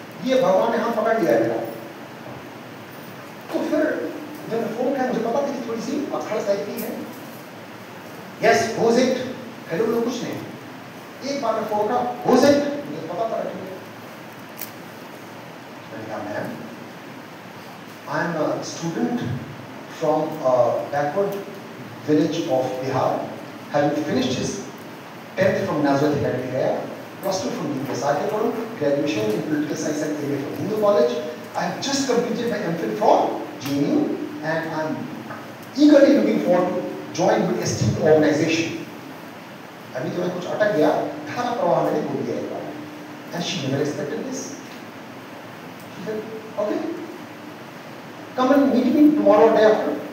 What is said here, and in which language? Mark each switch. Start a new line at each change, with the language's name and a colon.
Hindi: ये भगवान ने हाथ पकड़ लिया है मेरा। तो फिर जब मैं फोन किया, मुझे पता था कि थोड़ी सी अखड़ टाइप की है।
English: yes who's it,
Hindi: हेलो बोलो कुछ नहीं। एक बार मैं फोन का
English: who's it,
Hindi: मुझे पता था बैठी है। मैंने कहा
English: Ma'am I am a student from a backward village of Bihar, having finished his 10th from Nazareth Academy Gaya, +2 from DPSRK Forum, graduation in political science and MA from Hindu College. I have just completed my MPhil from JNU and I am eagerly looking forward to join with esteemed organization.
Hindi: अभी जो मैं कुछ अटक गया, धारा प्रवाह मैंने बोल दिया एक बार,
English: and she never expected this. She said, okay. Come and meet me tomorrow day after.